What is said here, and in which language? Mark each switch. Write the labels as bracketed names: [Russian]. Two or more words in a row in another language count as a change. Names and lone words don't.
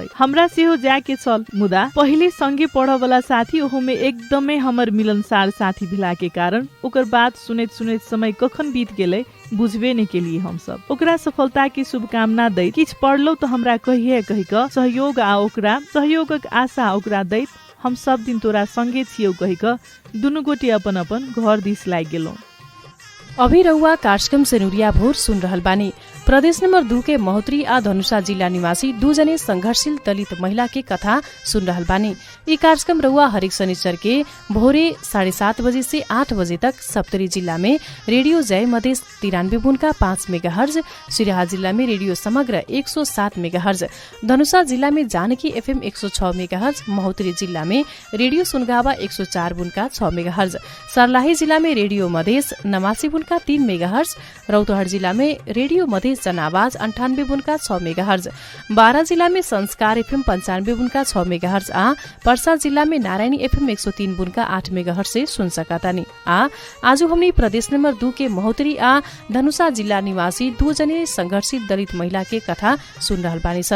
[Maithili] हमरा सेहो जाय के छल, मुदा पहिले संगे पढ़ वाला साथी ओहो में एकदमै हमर मिलनसार साथी भेला के कारण ओकर बात सुनैत सुनैत समय कखन बीत गेलै बुझबे नहीं के लिए हम सब ओकरा सफलता की शुभकामना दैत किछ पढ़लौ तो हमरा कहिए कहिक सहयोग आ ओकरा सहयोगक आशा ओकरा दैत हम सब दिन तोरा संगे छियौ कहिक दुनु गोटे अपन अपन घर दिस लाग गेलौ। [Bhojpuri] अभी रउआ कार्यक्रम सेनुरिया भोर सुन रहल बानी। प्रदेश नंबर 2 के महोत्तरी आ धनुषा जिला निवासी 2 जने संघर्षशील दलित महिला के कथा सुन रहल बानी। ये कार्यक्रम रउआ हरेक शनिचर के भोरे 7:30 बजे से 8 बजे तक सप्तरी जिला में रेडियो जय मधेश 93.5 मेगाहर्ज, सिराहा जिला में रेडियो समग्र 107 मेगाहर्ज, धनुषा जिला में जानकी एफएम 106 मेगाहर्ज, महोत्तरी जिला में रेडियो सुनगावा 104.6 मेगाहर्ज, सर्लाही जिला में रेडियो मधेश 89.3 मेगाहर्ज, रौतहट जिला में रेडियो मधेश जनावाज 98.6 मेगाहर्ज, बारा जिला में संस्कार एफएम 95.6 मेगाहर्ज आ पर्सा जिला में नारायणी एफएम 103.8 मेगाहर्ज से सुन सकतानी। आज हमनी प्रदेश नंबर 2 के महोत्तरी आ धनुषा जिला निवासी 2 जने संघर्षशील दलित महिला के कथा सुन रहल बानी सन।